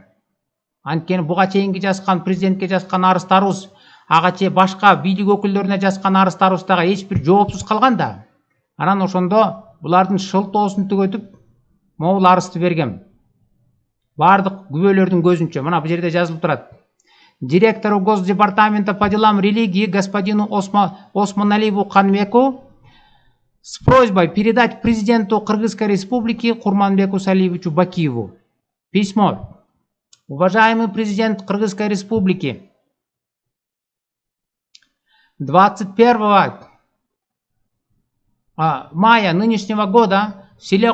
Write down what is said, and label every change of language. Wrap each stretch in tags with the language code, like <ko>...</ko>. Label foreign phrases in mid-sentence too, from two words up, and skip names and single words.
<ky>Анткени буга чейинки жазган президентке жазган арыздарыбыз, ага чейин башка бийлик өкүлдөрүнө жазган арыздарыбыз дагы эч бир жоопсуз калган да. Анан ошондо булардын шылтоосун түгөтүп, могул арызды бергем. Бардык күбөлөрдүн көзүнчө, мына бул жерде жазылып турат.</ky> <ru>Директору Госдепартамента по делам религии господину Осмоналиеву Каныбеку с просьбой передать президенту Кыргызской Республики Курманбеку Салиевичу Бакиеву письмо. Уважаемый президент Кыргызской Республики, 21 мая нынешнего года в селе</ru>